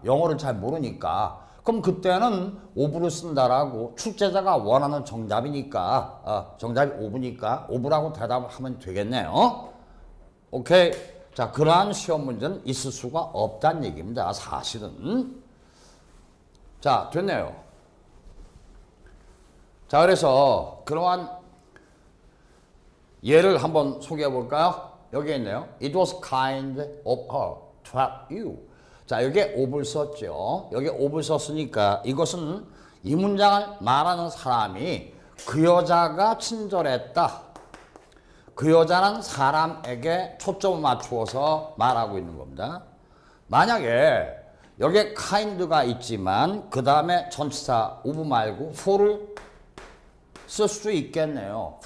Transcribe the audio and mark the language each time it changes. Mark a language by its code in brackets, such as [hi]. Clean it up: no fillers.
[ko] 영어를 잘 모르니까. 그럼 그때는 of를 쓴다라고 출제자가 원하는 정답이니까 정답이 of니까 of라고 대답을 하면 되겠네요. 오케이. 자, 그러한 시험 문제는 있을 수가 없다는 얘기입니다. 사실은. 자, 됐네요. 자, 그래서 그러한 예를 한번 소개해 볼까요? 여기 있네요. [en] It was kind of her to help you. [ko] 자, 여기에 of를 썼죠. 여기 of를 썼으니까 이것은 이 문장을 말하는 사람이 그 여자가 친절했다. 그 여자는 사람에게 초점을 맞추어서 말하고 있는 겁니다. 만약에 여기에 kind가 있지만 그 다음에 전치사 of 말고 for를 쓸 수 있겠네요.